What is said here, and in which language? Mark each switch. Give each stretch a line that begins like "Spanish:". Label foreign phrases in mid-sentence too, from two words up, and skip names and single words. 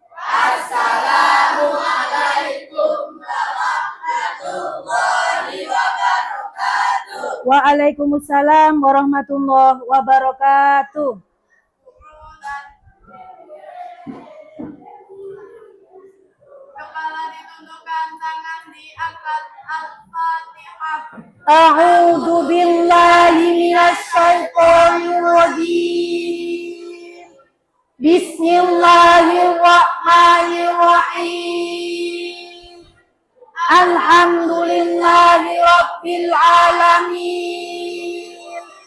Arabic: السلام عليكم ورحمة الله وبركاته. وعليكم السلام ورحمة الله وبركاته.
Indonesian: Kepala ditundukkan, tangan diangkat. Al-Fatihah.
Arabic: أعوذ بالله من الشيطان الرجيم. بسم الله الرحمن الرحيم. الحمد لله رب العالمين.